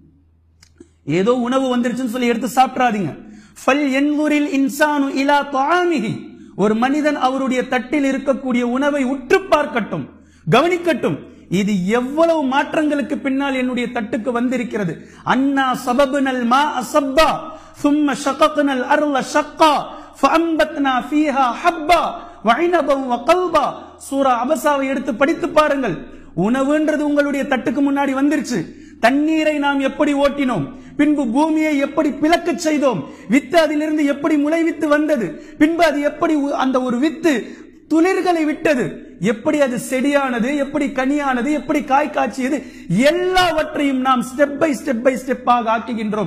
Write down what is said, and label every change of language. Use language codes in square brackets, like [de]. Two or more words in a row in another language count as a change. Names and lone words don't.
[ta] ஏதோ உணவு வந்துருச்சுன்னு சொல்லி எடுத்து சாப்பிடாதீங்க. [ar] فلينظر الإنسان إلى طعامه, [ta] ஒரு மனிதன் அவருடைய தட்டில் இருக்கக்கூடிய உணவை உற்று பார்க்கட்டும், கவனிக்கட்டும். இது எவ்வளவு மாற்றங்களுக்கு பின்னால் என்னுடைய தட்டுக்கு வந்திருக்கிறது. [ar] أنا صببنا الماء صبا ثم شققنا الارض شقا فانبتنا فيها حبا وعنبا وقلبا. [ta] சூரா அபஸாவை எடுத்து படித்து பாருங்கள். உணவுன்றது உங்களுடைய தட்டுக்கு முன்னாடி வந்துருச்சு. தண்ணீரை நாம் எப்படி ஓட்டினோம், பின்பு பூமியை எப்படி பிளக்க செய்தோம், வித்து அதிலிருந்து எப்படி முளைவித்து வந்தது, பின்பு அது எப்படி அந்த ஒரு வித்து துளிர்களை விட்டது, எப்படி அது செடியானது, எப்படி கனியானது, எப்படி காய் காய்ச்சியது, எல்லாவற்றையும் நாம் [en] step by step [ta] ஆக்குகின்றோம்.